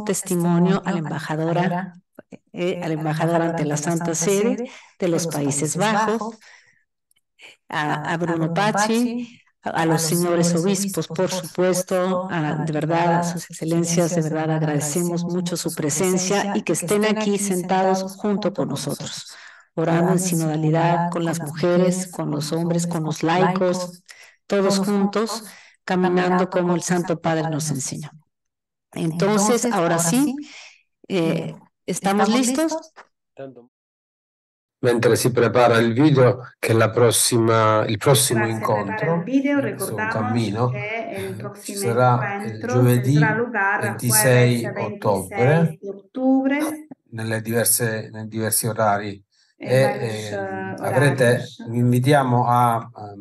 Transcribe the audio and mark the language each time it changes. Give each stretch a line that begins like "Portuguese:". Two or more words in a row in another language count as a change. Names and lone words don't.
Spanish: testimonio a la embajadora ante la Santa Sede de los Países Bajos, a Bruno Pacci, a los señores obispos, por supuesto, de verdad, a sus excelencias, de verdad agradecemos mucho su presencia y que estén aquí sentados junto con nosotros, orando en sinodalidad con las mujeres, con los hombres, con los laicos, todos juntos, caminando como el Santo Padre nos enseñó. Entonces, ahora sí, ¿estamos listos?
Italian: Mentre si prepara il video, che il prossimo incontro sul cammino ci sarà il giovedì 26 ottobre nei diversi orari vi invitiamo a